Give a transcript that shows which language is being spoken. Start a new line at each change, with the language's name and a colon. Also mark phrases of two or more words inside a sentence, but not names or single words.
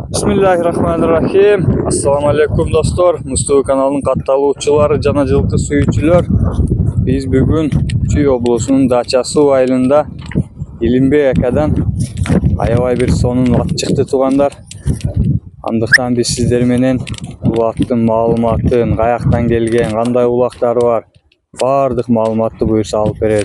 Arabic: بسم الله الرحمن الرحيم. السلام عليكم dostlar.
Kyrgyz: Мустафа каналынын катталуучулары, жана жылқы сүйүүчүлөр. Биз бүгүн Чүй облусунун Дача суу айылында Илимбей акадан аябай бир сонун ат чыкты туугандар. Андыктан биз сиздер менен бул аттын маалыматын, каяктан келген, кандай улактары бар, бардык маалыматты буюрса алып беребиз.